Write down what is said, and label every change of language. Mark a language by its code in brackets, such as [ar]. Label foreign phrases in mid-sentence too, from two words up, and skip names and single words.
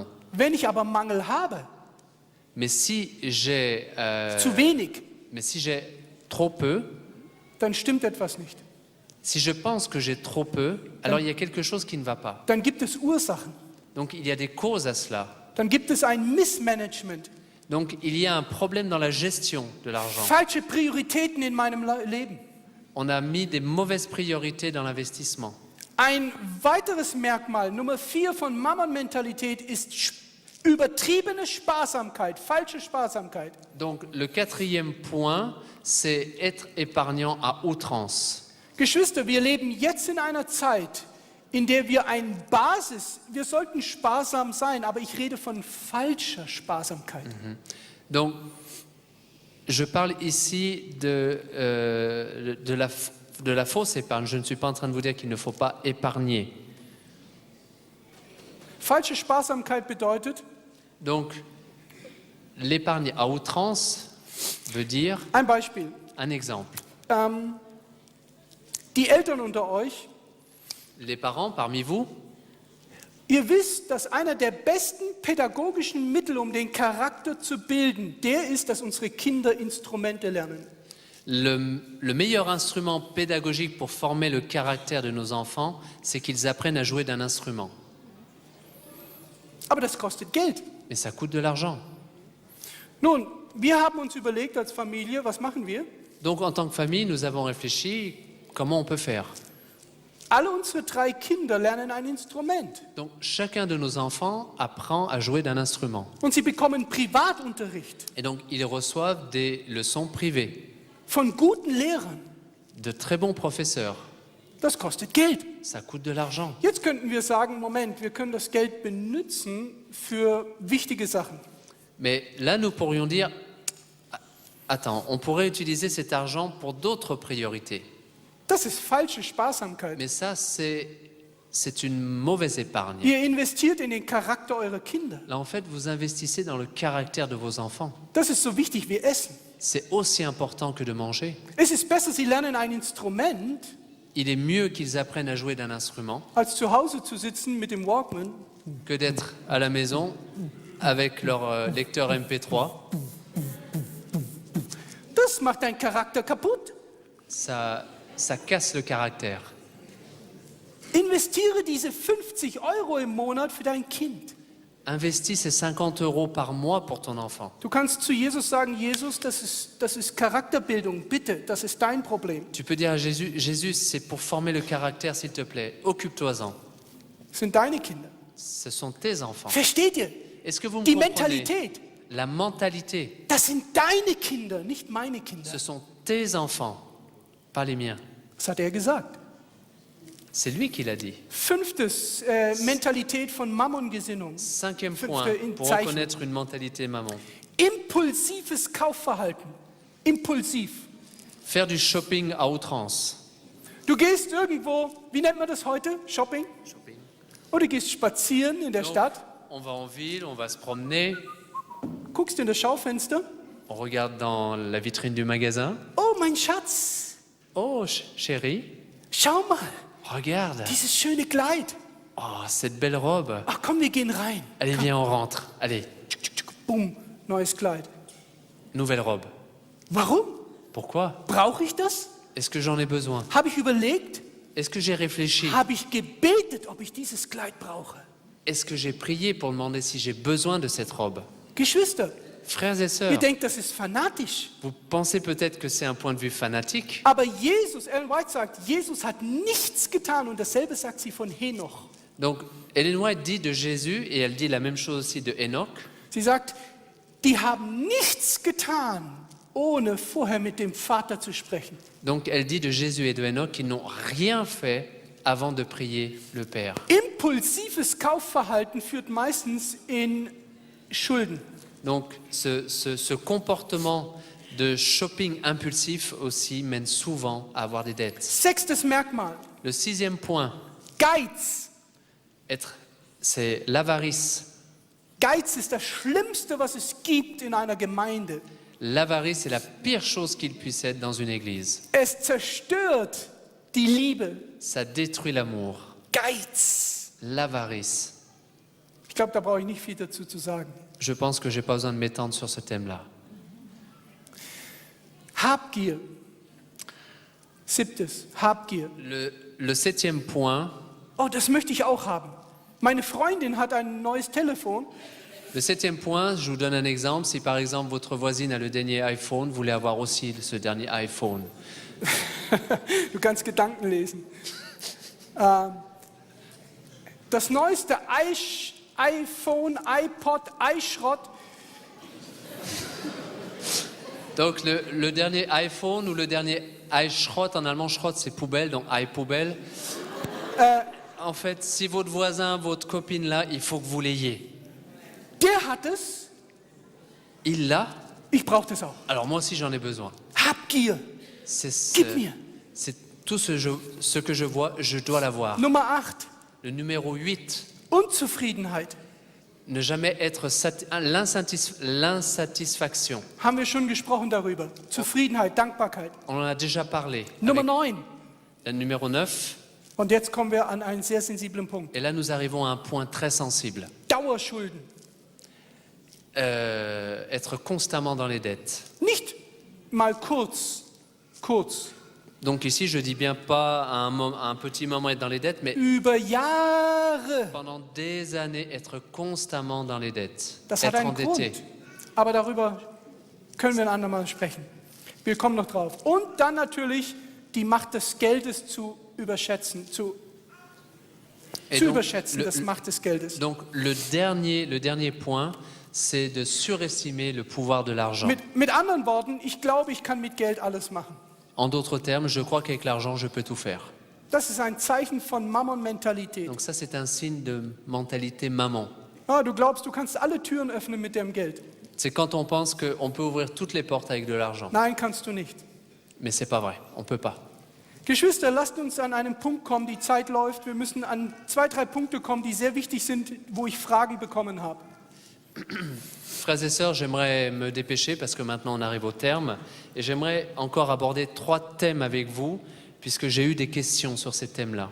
[de] Wenn ich aber Mangel habe, [fr] Mais si j'ai [de] zu wenig, [fr] trop peu, [de] dann stimmt etwas nicht. [fr] si je pense que j'ai trop peu, alors il y a quelque chose qui ne va pas. [de] Dann gibt es Ursachen. [fr] Donc il y a des causes à cela. [de] Dann gibt es ein Missmanagement. [fr] Donc il y a un problème dans la gestion de l'argent. [de] Falsche Prioritäten in meinem Leben. [fr] On a mis des mauvaises priorités dans l'investissement. [de] Ein weiteres Merkmal, Nummer 4 von Mammon-Mentalität ist übertriebene Sparsamkeit, falsche Sparsamkeit. [fr] Donc le quatrième point, c'est être épargnant à outrance. [de] Geschwister, wir leben jetzt in einer Zeit, in der wir wir sollten sparsam sein, aber ich rede von falscher Sparsamkeit. [fr] Donc je parle ici de la fausse épargne. Je ne suis pas en train de vous dire qu'il ne faut pas épargner. [de] Falsche Sparsamkeit bedeutet, [fr] Donc l'épargne à outrance veut dire, [de] ein Beispiel, [fr] un exemple, [de] die Eltern unter euch, [fr] les parents parmi vous, [de] ihr wisst, dass einer der besten pädagogischen Mittel, um den Charakter zu bilden, der ist, dass unsere Kinder Instrumente lernen. [fr] le meilleur instrument pédagogique pour former le caractère de nos enfants, c'est qu'ils apprennent à jouer d'un instrument. [de] Aber das kostet Geld. [fr] Mais ça coûte de l'argent. [de] Nun, wir haben uns überlegt als Familie, was machen wir? [fr] Donc en tant que famille, nous avons réfléchi comment on peut faire. [de] Alle unsere 3 Kinder lernen ein Instrument. [fr] Donc chacun de nos enfants apprend à jouer d'un instrument. [de] Und sie bekommen Privatunterricht [fr] Et donc ils reçoivent des leçons privées [de] von guten Lehrern. [fr] de très bons professeurs. [de] Das kostet Geld. [fr] Ça coûte de l'argent. [de] Jetzt könnten wir sagen, Moment, wir können das Geld benutzen für wichtige Sachen. [fr] Mais là, nous pourrions dire, attends, on pourrait utiliser cet argent pour d'autres priorités. [de] Das ist falsche Sparsamkeit. [fr] Mais ça, c'est une mauvaise épargne. [de] Ihr investiert in den Charakter eurer Kinder. [fr] Là, en fait, vous investissez dans le caractère de vos enfants. [de] Das ist so wichtig wie Essen. [fr] C'est aussi important que de manger. [de] Es ist besser, sie lernen ein Instrument, [fr] Il est mieux qu'ils apprennent à jouer d'un instrument [de] als zu Hause zu sitzen mit dem Walkman [fr] que d'être à la maison avec leur lecteur MP3. [de] Das macht deinen Charakter kaputt. [fr] Ça casse le caractère. [de] Investiere diese 50 € im Monat für dein Kind. [fr] Investis ces 50 € par mois pour ton enfant. [de] Du kannst zu Jesus sagen, Jesus, das ist Charakterbildung, bitte, das ist dein Problem. [fr] Tu peux dire à Jésus, Jésus, c'est pour former le caractère, s'il te plaît. Occupe-toi-en. [de] Das sind deine Kinder. [fr] Ce sont tes enfants. [de] Versteht ihr? [fr] Est-ce que vous me [de] Die [fr] comprenez? [de] Mentalität, [fr] La mentalité, [de] das sind deine Kinder, nicht meine Kinder. [fr] ce sont tes enfants, pas les miens. [de] Das hat er gesagt. [fr] C'est lui qui l'a dit. [de] 5. Mentalität von Mammongesinnung. [fr] 5e [de] Für- [fr] point, [de] für in [fr] pour [de] Zeichen. [fr] reconnaître une mentalité maman. [de] Impulsives Kaufverhalten. Impulsiv. [fr] Faire du shopping à outrance. [de] Du gehst irgendwo, wie nennt man das heute? Shopping? Oder du gehst spazieren in der [fr] Donc, [de] Stadt, [fr] on va en ville, on va se promener, [de] guckst in das Schaufenster. [fr] on regarde dans la vitrine du magasin. [de] Oh, mein Schatz, [fr] Oh, chérie, [de] schau mal, [fr] regarde. [de] dieses schöne Kleid. [fr] Oh, cette belle robe. [de] Ach komm, wir gehen rein. [fr] Allez, viens, on rentre. Allez, [de] Boom, neues Kleid. [fr] nouvelle robe. [de] Warum? [fr] Pourquoi? [de] Brauche ich das? [fr] Est-ce que j'en ai besoin? [de] Habe ich überlegt? [fr] Est-ce que j'ai réfléchi? [de] Habe ich gebetet, ob ich dieses Kleid brauche? [fr] Est-ce que j'ai prié pour demander si j'ai besoin de cette robe? [de] Geschwister, [fr] Frères et sœurs, [de] ihr denkt, das ist fanatisch. [fr] vous pensez peut-être que c'est un point de vue fanatique, [de] Aber Jesus, Ellen White sagt, Jesus hat nichts getan und dasselbe sagt sie von Henoch. [fr] donc Ellen White dit de Jésus, et elle dit la même chose aussi de Enoch, [de] Sie sagt, die haben nichts getan, ohne vorher mit dem Vater zu sprechen. [fr] donc elle dit de Jésus et de Enoch qu'ils n'ont rien fait avant de prier le Père. [de] Impulsives Kaufverhalten führt meistens in Schulden. [fr] Donc ce comportement de shopping impulsif aussi mène souvent à avoir des dettes. [de] Sechstes Merkmal, [fr] Le 6e point, [de] Geiz. [fr] c'est l'avarice. [de] Geiz ist das Schlimmste, was es gibt in einer Gemeinde. [fr] L'avarice est la pire chose qu'il puisse être dans une église. [de] Es zerstört die Liebe. [fr] Ça détruit l'amour. [de] Geiz. [fr] L'avarice. [de] Ich glaube, da brauche ich nicht viel dazu zu sagen. [fr] Je pense que je n'ai pas besoin de m'étendre sur ce thème-là. [de] Habgier. Siebtes, Habgier. [fr] Le 7e point, [de] Oh, das möchte ich auch haben. Meine Freundin hat ein neues Telefon. [fr] le 7e point, je vous donne un exemple. Si par exemple votre voisine a le dernier iPhone, vous voulez avoir aussi ce dernier iPhone. [de] Du kannst Gedanken lesen. Das neueste iPhone, iPod, iSchrott. [fr] Donc le dernier iPhone ou le dernier iSchrott, en allemand Schrott c'est poubelle, donc iPoubelle. En fait, si votre voisin, votre copine là, il faut que vous l'ayez. [de] Der hat es. [fr] Il l'a, [de] Ich brauche das auch. [fr] alors moi aussi j'en ai besoin. [de] Habgier. [fr] C'est [de] Gib mir. [fr] tout ce que je vois, je dois l'avoir. [de] Nummer 8. [fr] Le numéro 8, [de] Unzufriedenheit. [fr] ne jamais être l'insatisfaction. [de] Haben wir schon gesprochen darüber. Zufriedenheit, Dankbarkeit. [fr] On en a déjà parlé. [de] Nummer [fr] Avec 9. le numéro 9, [de] Und jetzt kommen wir an einen sehr sensiblen Punkt. [fr] et là nous arrivons à un point très sensible. [de] Dauerschulden. [fr] Être constamment dans les dettes. [de] Nicht mal kurz. [fr] Donc ici, je dis bien pas à un petit moment être dans les dettes, mais [de] Über Jahre. [fr] pendant des années être constamment dans les dettes, [de] Das hat [fr] être [de] einen [fr] endetté. [de] Grund. Aber darüber können wir ein andermal sprechen. Wir kommen noch drauf. Und dann natürlich die Macht des Geldes zu überschätzen, zu [fr] Et donc, [de] überschätzen, das Macht des Geldes. [fr] donc le dernier point, c'est de surestimer le pouvoir de l'argent. [de] Mit anderen Worten, ich glaube, ich kann mit Geld alles machen. [fr] En d'autres termes, je crois qu'avec l'argent, je peux tout faire. [de] Das ist ein Zeichen von Mammon-Mentalität. [fr] Donc ça, c'est un signe de mentalité maman. [de] Ah, du glaubst, du kannst alle Türen öffnen mit dem Geld. [fr] C'est quand on pense qu'on peut ouvrir toutes les portes avec de l'argent. [de] Nein, kannst du nicht. [fr] Mais c'est pas vrai, on peut pas. [de] Geschwister, lasst uns an einen Punkt kommen, die Zeit läuft. Wir müssen an 2, 3 Punkte kommen, die sehr wichtig sind, wo ich Fragen bekommen habe. [fr] Frères et sœurs, j'aimerais me dépêcher parce que maintenant on arrive au terme et j'aimerais encore aborder 3 thèmes avec vous puisque j'ai eu des questions sur ces thèmes-là.